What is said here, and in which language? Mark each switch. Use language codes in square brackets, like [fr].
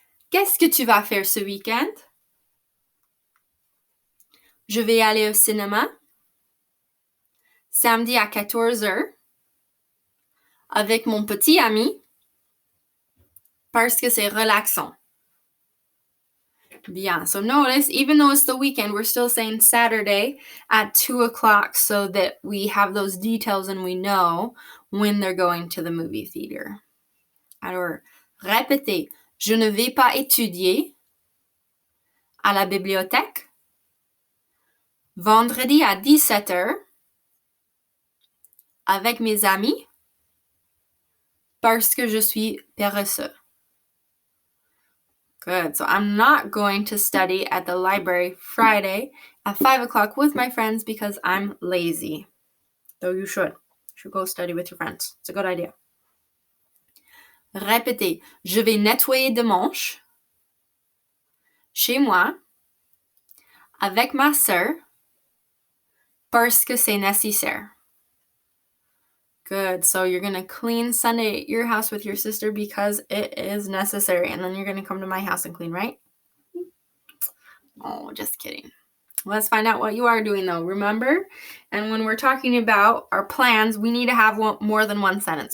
[fr] Qu'est-ce que tu vas faire ce week-end? Je vais aller au cinéma. Samedi à 14h. Avec mon petit ami. Parce que c'est relaxant. Bien. [en] So notice, even though it's the weekend, we're still saying Saturday at 2 o'clock so that we have those details and we know when they're going to the movie theater. [fr] Alors, répétez. Je ne vais pas étudier à la bibliothèque. Vendredi à 17h avec mes amis parce que je suis paresseux. [en] Good. So I'm not going to study at the library Friday at 5 o'clock with my friends because I'm lazy. Though you should. You should go study with your friends. It's a good idea. [fr] Répétez. Je vais nettoyer dimanche chez moi avec ma sœur parce que c'est nécessaire. [en] Good. So you're going to clean Sunday at your house with your sister because it is necessary. And then you're going to come to my house and clean, right? Oh, just kidding. Let's find out what you are doing, though. Remember? And when we're talking about our plans, we need to have more than one sentence.